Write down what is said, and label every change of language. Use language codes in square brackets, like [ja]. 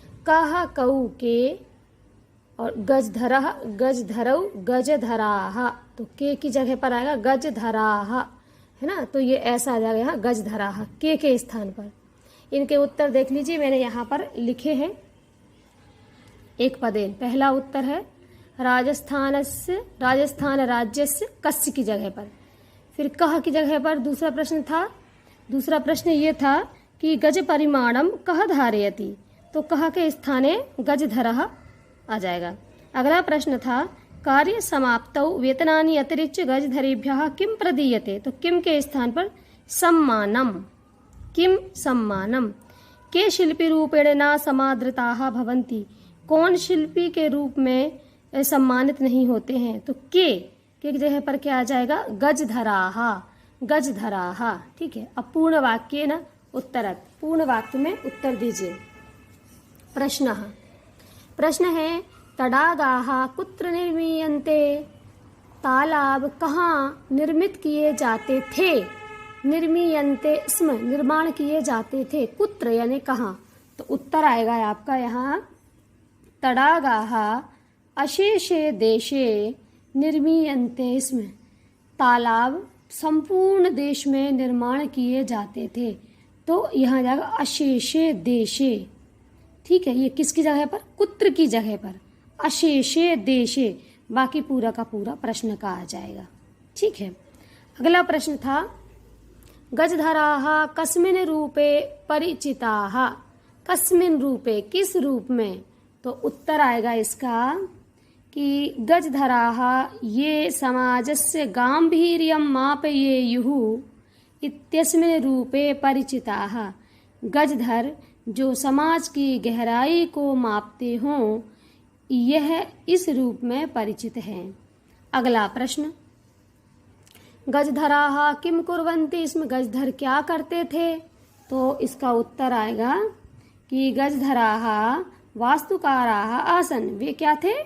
[sa] कः कौ के और गजधरः गजधरौ गजधराः। [hi] तो के की जगह पर आएगा गजधराः, है ना। तो ये ऐसा आ जाएगा यहाँ गजधराः के स्थान पर। इनके उत्तर देख लीजिए, मैंने यहाँ पर लिखे हैं एक पदेन। पहला उत्तर है राजस्थान राज्यस्य कस्य की जगह पर। फिर कह की जगह पर दूसरा प्रश्न ये था कि [sa] गज परिमाणम कह धारयति। [hi] तो कह के स्थाने गजधरः आ जाएगा। अगला प्रश्न था [sa] कार्य समाप्तौ वेतनानि अतिरिच्य गजधरेभ्यः किम प्रदीयते? [hi] तो किम के स्थान पर सम्मानम। [sa] किम सम्मानम। के शिल्पी रूपेण न समादृताः भवन्ति? [hi] कौन शिल्पी के रूप में सम्मानित नहीं होते हैं? तो के जगह पर क्या आ जाएगा गजधराः गजधराः। ठीक है। अब [sa] पूर्ण वाक्य न उत्तरत्। [hi] पूर्ण वाक्य में उत्तर दीजिए। प्रश्न है [sa] तडागाः कुत्र निर्मीयन्ते? [hi] तालाब कहाँ निर्मित किए जाते थे? [sa] निर्मीयन्ते स्म [hi] निर्माण किए जाते थे। कुत्र यानी कहाँ। तो उत्तर आएगा आपका यहाँ [sa] तडागाः अशेषे देशे निर्मीयन्ते स्म। [hi] तालाब संपूर्ण देश में निर्माण किए जाते थे। तो यहाँ जाएगा अशेषे देशे। ठीक है। ये किसकी जगह पर? कुत्र की जगह पर [sa] अशेषे देशे। [hi] बाकी पूरा का पूरा प्रश्न का आ जाएगा। ठीक है। अगला प्रश्न था [sa] गजधराः कस्मिन् रूपे परिचिताः? कस्मिन् रूपे [hi] किस रूप में? तो उत्तर आएगा इसका कि [sa] गजधराः ये समाजस्य गांभीर्यं मापयेयुः इत्यस्मिन् रूपे परिचिताः। [hi] गजधर जो समाज की गहराई को मापते हों, यह इस रूप में परिचित हैं। अगला प्रश्न [sa] गजधराः किम कुर्वन्ति? [hi] इसमें गजधर क्या करते थे? तो इसका उत्तर आएगा कि [sa] गजधराः वास्तुकाराः आसन। [hi] वे क्या थे?